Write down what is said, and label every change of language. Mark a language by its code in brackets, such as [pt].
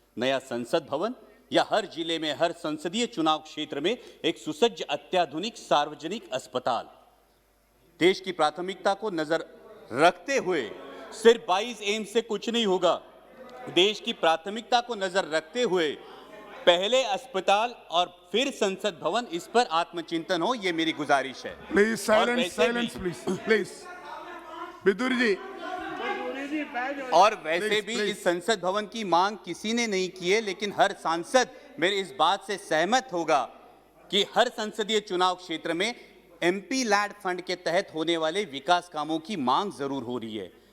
[hi] नया संसद भवन या हर जिले में हर संसदीय चुनाव क्षेत्र में एक सुसज्ज अत्याधुनिक सार्वजनिक अस्पताल? देश की प्राथमिकता को नजर रखते हुए सिर्फ 22 एम से कुछ नहीं होगा। देश की प्राथमिकता को नजर रखते हुए पहले अस्पताल और फिर संसद भवन, इस पर आत्मचिंतन हो, ये मेरी गुजारिश है। [en] Please silence, silence, please, please. [hi] Vidur ji. और वैसे भी इस संसद भवन की मांग किसी ने नहीं की है, लेकिन हर सांसद मेरे इस बात से सहमत होगा कि हर संसदीय चुनाव क्षेत्र में एमपी लैड फंड के तहत होने वाले विकास कामों की मांग जरूर हो रही है।